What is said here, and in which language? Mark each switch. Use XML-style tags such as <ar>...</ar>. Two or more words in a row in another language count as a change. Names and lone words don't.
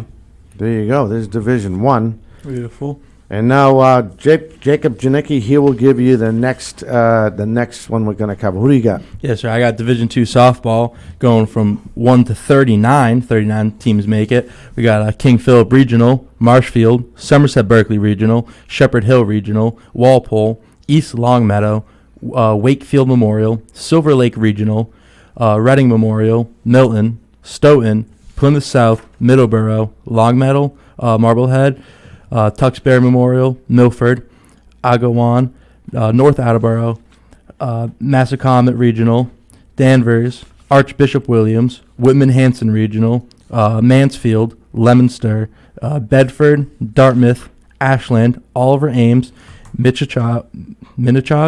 <en>There you go. There's Division 1. Beautiful. And now Jacob Janicki, he will give you the next one we're going to cover. Who do you got? Yes, sir. I got Division II softball going from 1 to 39. 39 teams make it. We got King Philip Regional, Marshfield, Somerset Berkeley Regional, Shepherd Hill Regional, Walpole, East Longmeadow, Wakefield Memorial, Silver Lake Regional, Reading Memorial, Milton, Stoughton, Plymouth South, Middleborough, Longmeadow, Marblehead, Tewksbury Memorial, Milford, Agawam, North Attleboro, Massacomet Regional, Danvers, Archbishop Williams, Whitman-Hanson Regional, Mansfield, Leominster, Bedford, Dartmouth, Ashland, Oliver Ames, Minnechaug,</en>